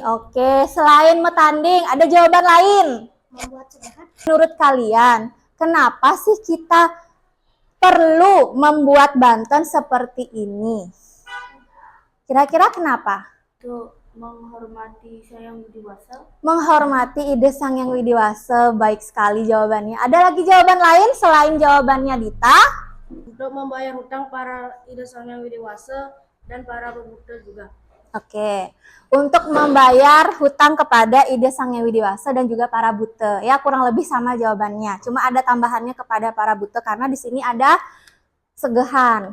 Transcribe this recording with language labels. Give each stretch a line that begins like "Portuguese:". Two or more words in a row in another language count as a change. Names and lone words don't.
Indonesian: Oke, selain metanding, ada jawaban lain. Membuat sehat. Menurut kalian, kenapa sih kita perlu membuat banten seperti ini? Kira-kira kenapa? Untuk menghormati Sang Widi-Wasa. Menghormati Ide Sang Hyang Widi-Wasa. Baik sekali jawabannya. Ada lagi jawaban lain selain jawabannya Dita? Untuk membayar hutang para Ida Sang Hyang Widi-Wasa dan para pemuda juga. Oke, untuk membayar hutang kepada Ide Sang Hyang Widi-Wasa dan juga para buta. Ya, kurang lebih sama jawabannya. Cuma ada tambahannya kepada para buta karena di sini ada segehan.